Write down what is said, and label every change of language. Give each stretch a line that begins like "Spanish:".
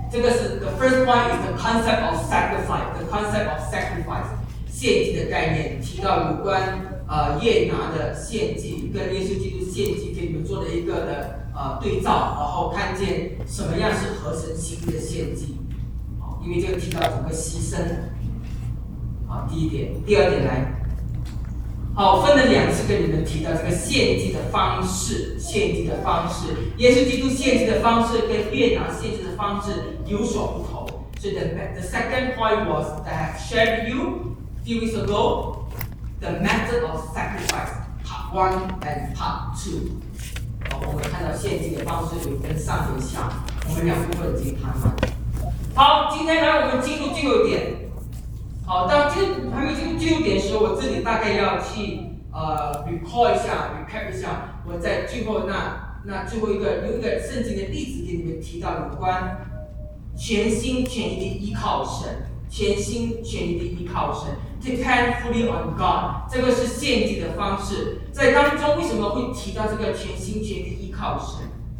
Chinese: 这个是
English: the first one is the concept of sacrifice，
Chinese: the concept of sacrifice， 献祭的概念，提到有关约拿的献祭跟耶稣基督献祭，给你们做了一个的对照，然后看见什么样是合神心意的献祭，好，因为这个提到整个牺牲，好，第一点，第二点来。好，分了两次跟你们提到这个献祭的方式，献祭的方式，耶稣基督献祭的方式跟约拿献祭的方式有所不同。所以
English: the second point was that I have shared with you few weeks ago the method of sacrifice part one and part two。
Chinese: 我们看到献祭的方式有分上有下，我们两部分已经谈完。好，今天来我们进入最后一点。好，当进入还没进入进入点的时候，我自己大概要去recall 一下 ，recap 一下，我在最后那最后一个用一个圣经的例子给你们提到有关全心全意的依靠神，全心全意的依靠神 ，
English: depend fully on God，
Chinese: 这个是献祭的方式。在当中为什么会提到这个全心全意的依靠神？